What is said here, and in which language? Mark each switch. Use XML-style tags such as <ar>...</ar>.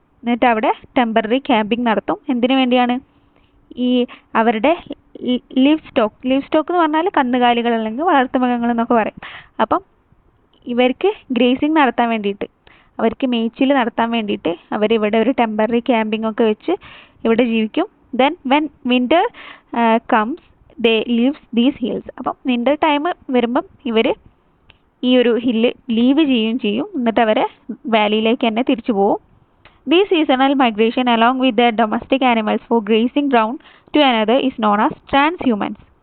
<ml>എന്നിട്ട് അവിടെ temporary camping നടത്തും. എന്തിനു വേണ്ടിയാണ്? ഈ അവരുടെ ലിവ് സ്റ്റോക്ക് എന്ന് പറഞ്ഞാൽ കന്നുകാലികൾ അല്ലെങ്കിൽ വളർത്തുമൃഗങ്ങൾ എന്നൊക്കെ പറയും. അപ്പം ഇവർക്ക് ഗ്രേസിങ് നടത്താൻ വേണ്ടിയിട്ട്, അവർക്ക് മേച്ചിൽ നടത്താൻ വേണ്ടിയിട്ട് അവരിവിടെ ഒരു ടെമ്പററി ക്യാമ്പിംഗ് ഒക്കെ വെച്ച് ഇവിടെ ജീവിക്കും.</ml> <en>Then when winter comes they leaves these hills.</en> <ml>അപ്പം വിന്റർ ടൈം വരുമ്പം ഇവർ ഈ ഒരു ഹില്ല് ലീവ് ചെയ്യും. എന്നിട്ട് അവരെ വാലിയിലേക്ക് തന്നെ തിരിച്ചു പോകും.</ml> <en>This seasonal migration along with their domestic animals for grazing ground to another is known as transhumance.</en>